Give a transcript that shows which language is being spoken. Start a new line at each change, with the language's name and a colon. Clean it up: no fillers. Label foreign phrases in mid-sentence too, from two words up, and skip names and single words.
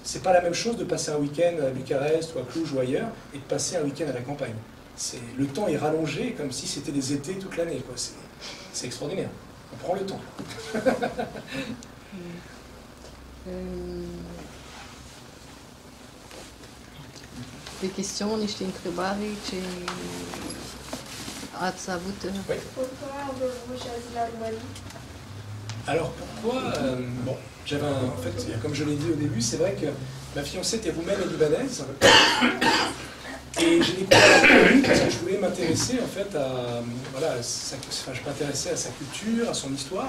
French: C'est pas la même chose de passer un week-end à Bucarest ou à Cluj ou ailleurs, et de passer un week-end à la campagne. Le temps est rallongé comme si c'était des étés toute l'année. C'est extraordinaire. On prend le temps. Des questions,
Romanian: niște întrebări ce ați avut?
French: Oui. Pourquoi vous choisissez la Roumanie? Alors pourquoi bon, en fait, comme je l'ai dit au début, c'est vrai que ma fiancée était roumaine et libanaise. Et j'ai découvert la Roumanie parce que je voulais m'intéresser en fait à, voilà, je m'intéressais à sa culture, à son histoire.